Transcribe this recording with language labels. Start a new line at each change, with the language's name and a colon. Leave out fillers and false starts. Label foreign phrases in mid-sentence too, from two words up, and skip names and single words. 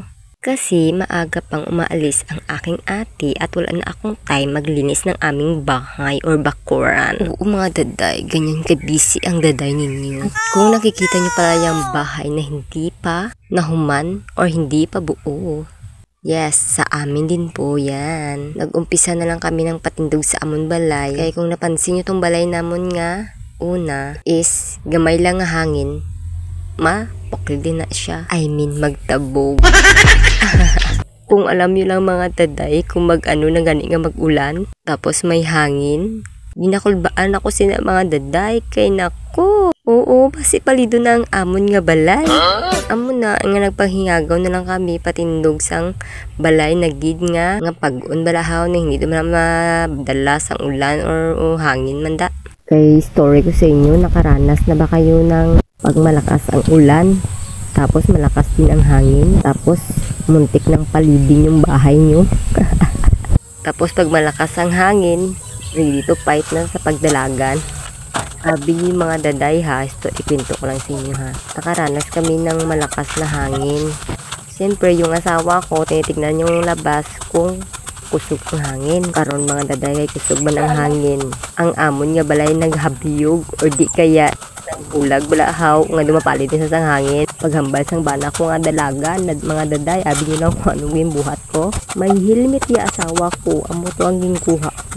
Filipino: Kasi maaga pang umaalis ang aking ate at wala na akong time maglinis ng aming bahay or bakuran. Oo mga daday, ganyan ka-busy ang daday ninyo. Kung nakikita nyo pala yung bahay na hindi pa nahuman or hindi pa buo.
Hiligaynon: Yes, sa amin din po yan. Nag-umpisa na lang kami ng patindog sa amon balay. Kaya kung napansin nyo tong balay namon nga, una is gamay lang nga hangin. Mapokil din na siya.
English: I mean,
Hiligaynon: magtabog. Kung alam nyo lang mga daday, kung mag-ano na gani nga mag-ulan, tapos may hangin, ginakulbaan ako sina mga daday, kay nako. Oo, basi palido na ang amon nga balay. Amon na, nga nagpanghingagaw na lang kami, patindog sang balay, nagid nga pag-un balahaw na hindi naman madala sang ulan or hangin manda.
Filipino: Kay story ko sa inyo, nakaranas na ba kayo ng pag malakas ang ulan, tapos malakas din ang hangin, tapos muntik ng palibing yung bahay nyo. Tapos pag malakas ang hangin,
English: ready to fight
Hiligaynon: na sa pagdalagan.
Filipino: Sabi yung mga daday ha, ito ikwento ko lang sa inyo ha. Nakaranas kami ng malakas na hangin. Siyempre yung asawa ko, tinitignan yung labas kung kusog ang hangin.
Hiligaynon: Karon mga daday, kusog man ang hangin. Ang amon nga balay naghabiyog or di kaya bulag balahaw nga dumapalid din sa sang hangin. Paghambal sang bana ko nga dalagan mga daday, abi nyo lang kung anong buhat ko. May helmet ya asawa ko, amo to ang ginkuha ko.